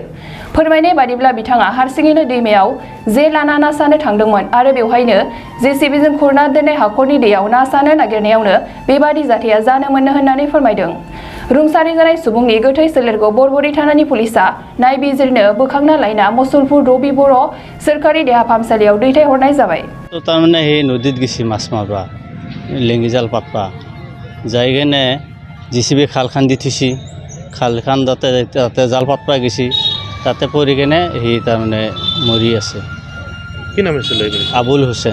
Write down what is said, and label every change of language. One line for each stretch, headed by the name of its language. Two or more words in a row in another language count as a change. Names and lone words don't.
Bodo: फोरमायनाय बादिब्ला बिथाङा हारसिङैनो दैमायाव जे लाना ना सानो थांदोंमोन आरो बेवहायनो जेसिबिजों खुरना दोननाय हाखरनि दैयाव ना सानो नागिरनायावनो बेबादि जाथाया जानो मोनो होननानै फोरमायदों। रुंसारि जानाय सुबुंनि गोथै सोलेरखौ बरबरि थानानि पुलिसा नायबिजिरनो बोखांना लायना मुसलपुर रबि बर' सोरखारि देहा फाहामसालियाव दैथायहरनाय जाबाय।
Assamese: তাৰমানে সেই নদীত গেছি মাছ মাৰবা লেঙি জাল পাতবা যাই কেনে জিচিবি খাল খান্দি থৈছি খাল খান্দতে তাতে জাল পাতবা গেছি তাতে পৰি কেনে সি তাৰমানে মৰি আছে। কি নাম আছিল আবুল হুছেইন।